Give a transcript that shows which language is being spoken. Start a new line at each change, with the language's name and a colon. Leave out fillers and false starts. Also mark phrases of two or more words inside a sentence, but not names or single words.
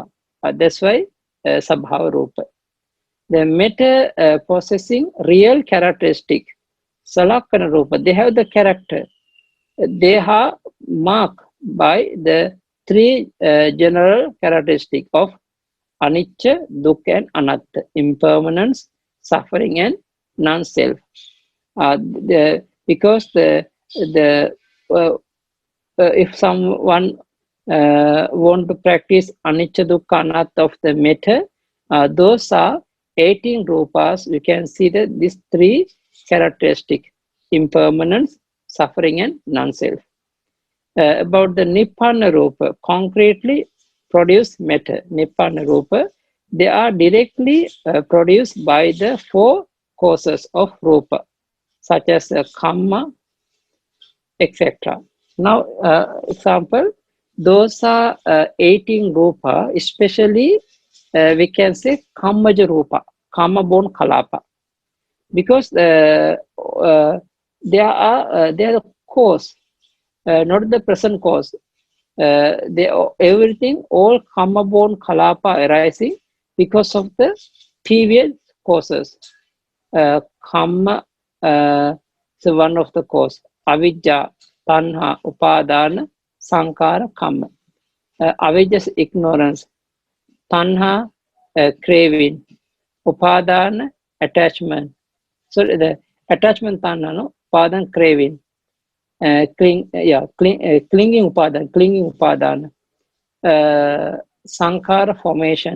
English: That's why
Pali: sabhava rupa.
English: The matter possessing real characteristic,
Pali: salakkana rupa,
English: they have the character. They are marked by the 3 general characteristics of
Pali: anicca, dukkha,
English: and anatta, impermanence, suffering, and non-self. Because if someone want to practice
Pali: anicca, dukkha, anatta
English: of the matter, those are 18 rupas. You can see that these 3 characteristics: impermanence, suffering, and non-self. About the
Pali: nibbana rupa,
English: concretely produce matter,
Pali: nibbana rupa,
English: they are directly produced by the 4 causes of rupa, such as kamma, etc. Now, example, those are 18 rupa, especially we can say
Pali: kammaja rupa,
English: kamma born kalapa, because they are the cause, not the present cause. Everything, all karma born kalapa arising because of the previous causes. Karma is one of the cause. Avidya,
Pali: tanha, upadana, sankara,
English: karma. Avidya is ignorance. Tanha, craving. Upadana, attachment. So the attachment tanha, no? Upadana, craving. Clinging upadana. Sankara, formation.